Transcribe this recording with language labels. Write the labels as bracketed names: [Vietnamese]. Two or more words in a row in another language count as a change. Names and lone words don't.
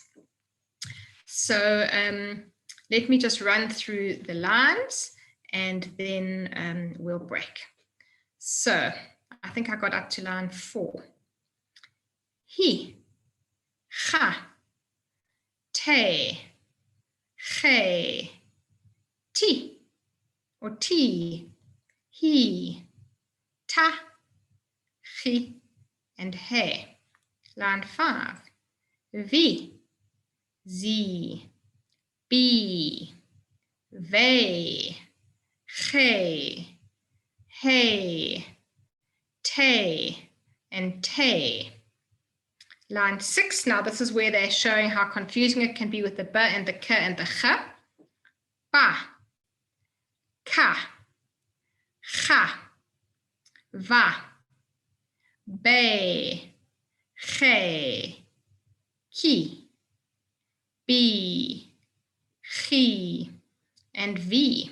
[English] So let me just run through the lines and then we'll break. So I think I got up to line 4. Hi, cha, te, che, ti, or ti, he, ta, chi, and he. Line 5. Vi, zi, bi, ve, che, he, te, and te. Line 6, now this is where they're showing how confusing it can be with the ba and the ka and the cha. Ba, ka, cha, va, be, che, ki, bi, chi, and vi.